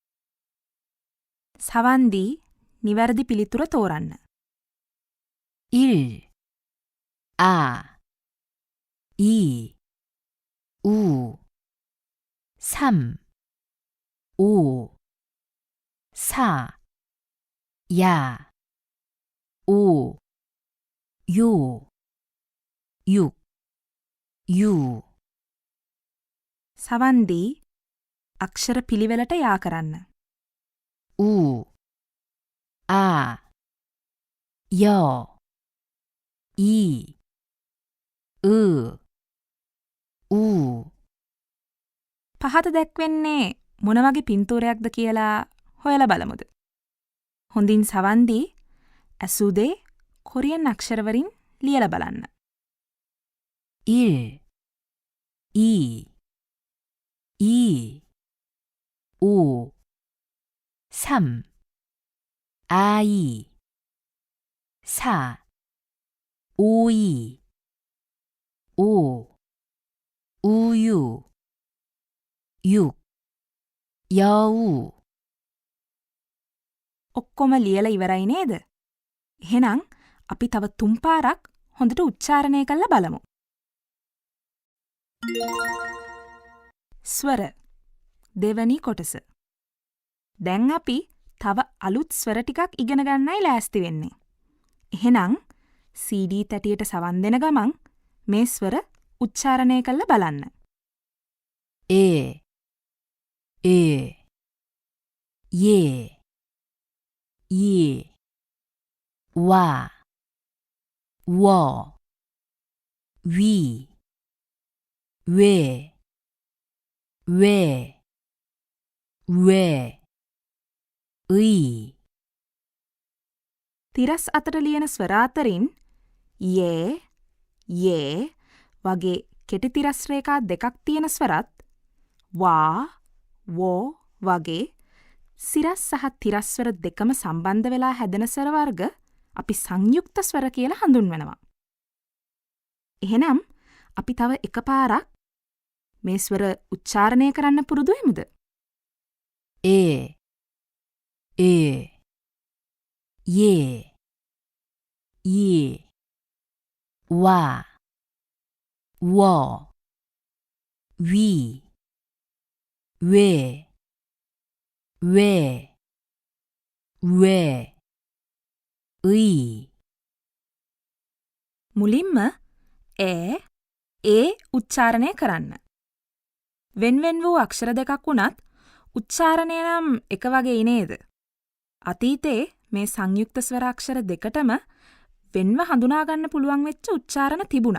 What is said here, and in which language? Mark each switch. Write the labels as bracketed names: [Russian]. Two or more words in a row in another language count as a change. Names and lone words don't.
[Sinhala] සවන් දී නිවැරදි පිළිතුර තෝරන්න. [Korean] 1, 아, 2, 우, 3, 오, 4, 야, 오, 요, 6, 유. [Sinhala] සවන් දී අක්ෂර පිළිවෙලට යා කරන්න. [Korean] 우, 아, 여, 이, 으, 우. [Sinhala] පහත දැක්වෙන්නේ මොන වගේ පින්තූරයක්ද කියලා හොයලා බලමුද? හොඳින් සවන් දී ඇසූ දේ කොරියන් අක්ෂරවලින් ලියලා බලන්න. [Korean] 1, 2, 2, 5, 3, 아이, 4, 5이, 5, 우유, 6, 여우. [Sinhala] ඔක්කොම ලියලා ඉවරයි නේද? එහෙනම් අපි තව තුන් පාරක් හොඳට උච්චාරණය කරලා බලමු. ස්වර දෙවැනි කොටස. දැන් අපි තව අලුත් ස්වර ටිකක් ඉගෙන ගන්නයි ලෑස්ති වෙන්නේ. එහෙනම් CD තැටියට සවන් දෙන ගමන් මේ ස්වර උච්චාරණය කරලා බලන්න. [Korean] 에, 에, 예, 이, 와, 워, 위, 왜, 왜, 의, [Sinhala] තිරස් අතර ලියන ස්වර අතරින් යේ වගේ කෙටි තිරස් රේඛා දෙකක් තියෙන ස්වරත් වා, වෝ වගේ සිරස් සහ තිරස් ස්වර දෙකම සම්බන්ධ වෙලා හැදෙන ස්වර වර්ග අපි සංයුක්ත ස්වර කියලා හඳුන්වනවා. එහෙනම් අපි තව එකපාරක් මේ ස්වර උච්චාරණය කරන්න පුරුදු වෙමුද? [Korean] 에, 예, 이, 와, 워, 위, 왜, 의, [Sinhala] මුලින්ම ඒ උච්චාරණය කරන්න. වෙන්වෙන් වූ අක්ෂර දෙකක් වුණත් උච්චාරණය නම් එක වගේ නේද? අතීතයේ මේ සංයුක්ත ස්වර අක්ෂර දෙකටම වෙන්ව හඳුනා ගන්න පුළුවන් වෙච්ච උච්චාරණ තිබුණා.